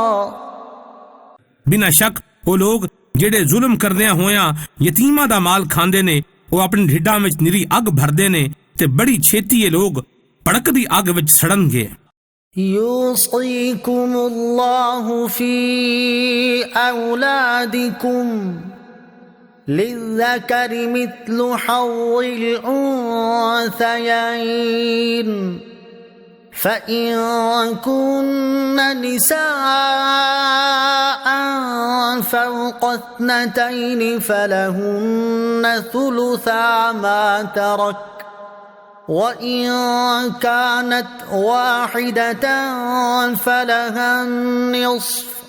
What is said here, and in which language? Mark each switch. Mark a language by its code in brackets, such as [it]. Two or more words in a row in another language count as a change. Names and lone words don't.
[pa] ਬਿਨਾਂ ਸ਼ੱਕ ਉਹ ਲੋਕ ਜਿਹੜੇ ਜ਼ੁਲਮ ਕਰਦਿਆਂ ਹੋਇਆਂ ਯਤੀਮਾਂ ਦਾ ਮਾਲ ਖਾਂਦੇ ਨੇ ਉਹ ਆਪਣੇ ਢਿੱਡਾਂ ਵਿੱਚ ਨਿਰੀ ਅੱਗ ਭਰਦੇ ਨੇ ਤੇ ਬੜੀ ਛੇਤੀ ਇਹ ਲੋਕ ਭੜਕਦੀ ਅੱਗ ਵਿੱਚ ਸੜਨਗੇ। [ar] يوصيكم الله في أولادكم للذكر مثل حظ الأنثيين فإن كن نساء فوق 2 فلهن ثلثا ما ترك وإن كانت واحدة فلها النصف